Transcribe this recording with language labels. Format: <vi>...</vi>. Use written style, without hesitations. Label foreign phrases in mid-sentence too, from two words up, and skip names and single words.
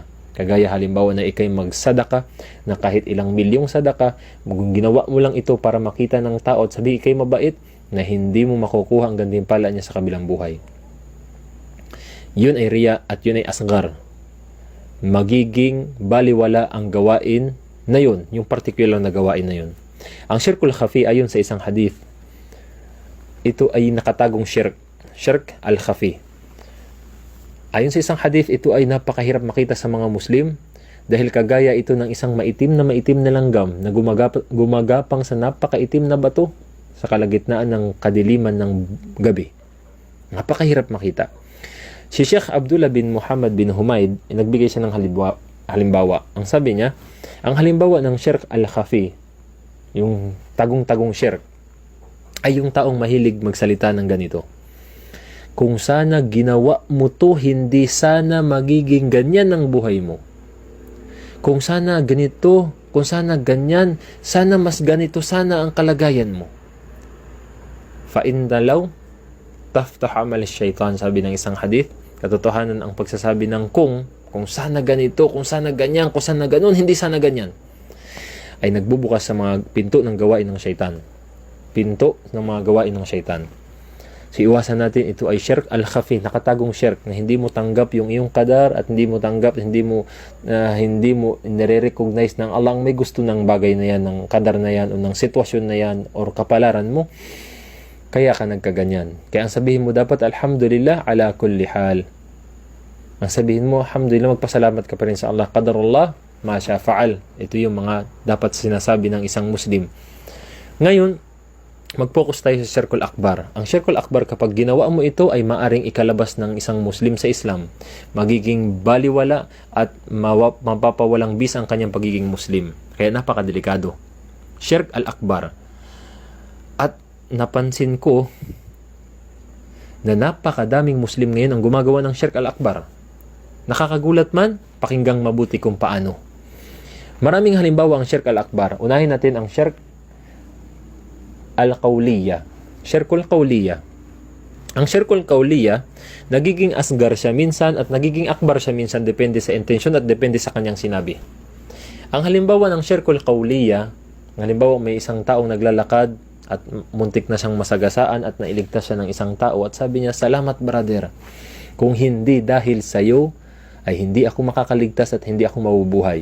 <tl>Kagaya halimbawa na ikay magsadaka, na kahit ilang milyong sadaka, kung ginawa mo lang ito para makita ng tao at sabi ikay mabait, na hindi mo makukuha ang gantimpala niya sa kabilang buhay. Yun ay riya at yun ay asghar. Magiging baliwala ang gawain na yun, yung particular na gawain na yun. Ang</tl> <ar>شرك الخفي,</ar> <tl>ayon sa isang hadith, ito ay nakatagong shirk,</tl> <ar>شرك الخفي.</ar> <tl>Ayon sa isang hadith, ito ay napakahirap makita sa mga Muslim dahil kagaya ito ng isang maitim na langgam na gumagapang sa napakaitim na bato sa kalagitnaan ng kadiliman ng gabi. Napakahirap makita. Si Sheikh Abdullah bin Muhammad bin Humaid, nagbigay siya ng halimbawa. Ang sabi niya, ang halimbawa ng</tl> <ar>شرك الخفي,</ar> <tl>yung tagong-tagong shirk, ay yung taong mahilig magsalita ng ganito: kung sana ginawa mo to, hindi sana magiging ganyan ang buhay mo. Kung sana ganito, kung sana ganyan, sana mas ganito sana ang kalagayan mo.</tl> <ar>فإن لو تفتح عمل الشيطان,</ar> <tl>sabi ng isang hadith. Katotohanan ang pagsasabi ng kung sana ganito, kung sana ganyan, kung sana ganun, hindi sana ganyan, ay nagbubukas sa mga pinto ng gawain ng syaitan. Pinto ng mga gawain ng syaitan. So iwasan natin, ito ay</tl> <ar>شرك الخفي,</ar> <tl>nakatagong shirk na hindi mo tanggap yung iyong qadar at hindi mo tanggap, hindi mo nire-recognize ng Allah ang may gusto ng bagay na yan, ng qadar na yan, o ng sitwasyon na yan, or kapalaran mo. Kaya ka nagkaganyan. Kaya ang sabihin mo dapat,</tl> <ar>الحمد لله على كل حال.</ar> <tl>Ang sabihin mo, alhamdulillah, magpasalamat ka pa rin sa Allah.</tl> <ar>قدر الله، ما شاء فعل.</ar> <tl>Ito yung mga dapat sinasabi ng isang Muslim. Ngayon, mag-focus tayo sa</tl> <ar>شرك الأكبر.</ar> <tl>Ang</tl> <ar>شرك الأكبر,</ar> <tl>kapag ginawa mo ito, ay maaring ikalabas ng isang Muslim sa Islam. Magiging baliwala at mapapawalang bis ang kanyang pagiging Muslim. Kaya napakadelikado.</tl> <ar>شرك الأكبر.</ar> <tl>At napansin ko na napakadaming Muslim ngayon ang gumagawa ng</tl> <ar>شرك الأكبر.</ar> <tl>Nakakagulat man, pakinggang mabuti kung paano. Maraming halimbawa ang</tl> <ar>شرك الأكبر.</ar> <tl>Unahin natin ang</tl> <ar>شرك القولية. شرك القولية.</ar> <tl>Ang</tl> <ar>شرك القولية,</ar> <tl>nagiging asgar siya minsan at nagiging akbar siya minsan, depende sa intention at depende sa kanyang sinabi. Ang halimbawa ng</tl> <ar>شرك القولية,</ar> <tl>halimbawa may isang taong naglalakad at muntik na siyang masagasaan at nailigtas siya ng isang tao at sabi niya, salamat brother, kung hindi dahil sa iyo ay hindi ako makakaligtas at hindi ako mabubuhay.</tl>